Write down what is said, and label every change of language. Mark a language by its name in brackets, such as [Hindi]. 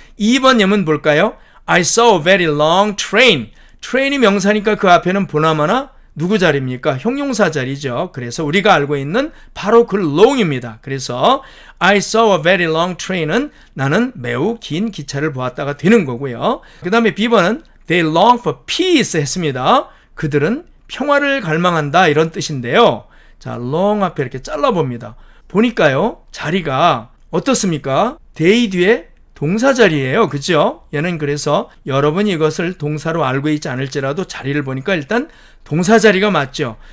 [Korean] 2번 예문 볼까요? [English] I saw a very long train. [Korean] train이 명사니까 그 앞에는 보나마나 누구 자리입니까? 형용사 자리죠. 그래서 우리가 알고 있는 바로 그 long입니다. 그래서 [English] I saw a very long train [Korean] 은 나는 매우 긴 기차를 보았다가 되는 거고요. 그 다음에 B번은 [English] They long for peace [Korean] 했습니다. 그들은 평화를 갈망한다 이런 뜻인데요. 자, long 앞에 이렇게 잘라봅니다. 보니까요. 자리가 어떻습니까? they 뒤에 동사 자리예요. 그죠? 얘는 그래서 여러분이 이것을 동사로 알고 있지 않을지라도 자리를 보니까 일단 동사 자리가 맞죠.